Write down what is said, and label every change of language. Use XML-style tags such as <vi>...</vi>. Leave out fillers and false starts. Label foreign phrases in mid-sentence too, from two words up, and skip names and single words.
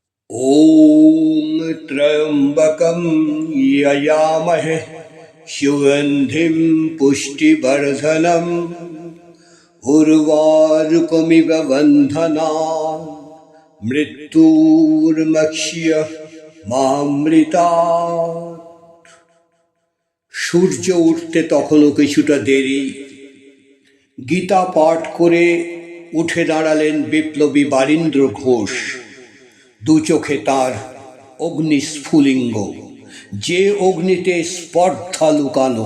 <sa>ॐ त्र्यम्बकं यजामहे सुगन्धिं पुष्टिवर्धनम् उर्वारुकमिव बन्धनान् मृत्युर्मुक्षीय मामृतात्।</sa> <bn>সূর্য উঠতে তখনও কিছুটা দেরি। গীতা পাঠ করে উঠে দাঁড়ালেন বিপ্লবী বারীন্দ্র ঘোষ। দু চোখে তার অগ্নিস্ফুলিঙ্গ, যে অগ্নিতে স্পর্ধা লুকানো।</bn>